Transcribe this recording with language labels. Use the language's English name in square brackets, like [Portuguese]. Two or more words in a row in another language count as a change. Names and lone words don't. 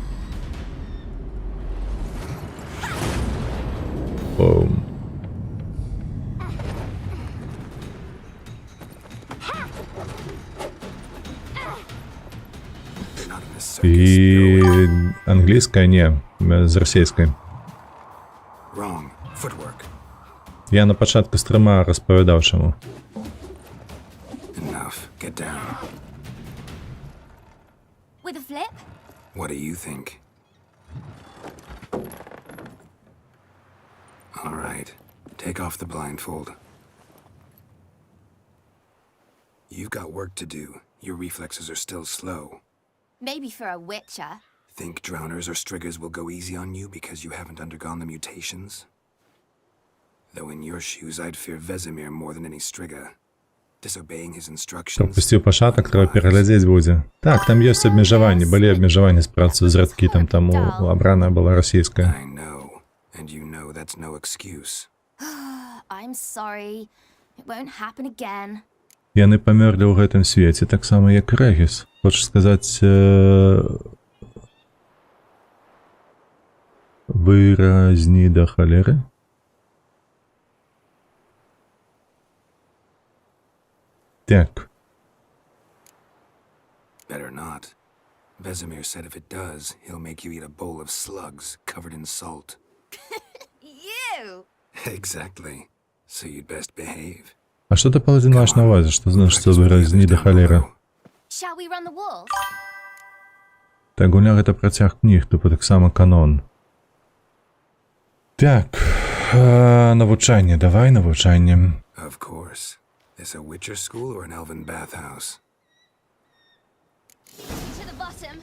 [Belarusian] І англійская не, з расійскай. [English] Wrong. Footwork. [Belarusian] Я на пачатку стрыма распавядаў чаму. [English] Enough. Get down. With a flip? What do you think? All right. Take off the blindfold. You've got work to do. Your reflexes are still slow. Maybe for a witcher. Think drowners or striggers will go easy on you because you haven't undergone the mutations? Though in your shoes, I'd fear Vesemir more than any strigger. Disobeying his instructions. [Belarusian] Пропусціў пачатак, трэба пераглядзець будзе. Так, там ёсць абмежаванні, былі абмежаванні з працу з рэдкітам, таму абраная была расійская. [English] I know, and you know that's no excuse. I'm sorry. It won't happen again. [Belarusian] Яны памерлі ў гэтым свеце, таксама як Рэгіс. Хочаш сказаць, выразні да халеры? Так. [English] Better not. Vesemir said if it does, he'll make you eat a bowl of slugs covered in salt. You! Exactly. So you'd best behave. [Belarusian] А што ты, паладзін, маеш на увазе? Што значыць выразні да халеры? [English] Shall we run the walls? [Belarusian] Так, гуля гэта працяг кніг, тупо таксама канон. Так, навучанне, давай навучанне. [English] Of course. This a Witcher school or an elven bathhouse? To the bottom.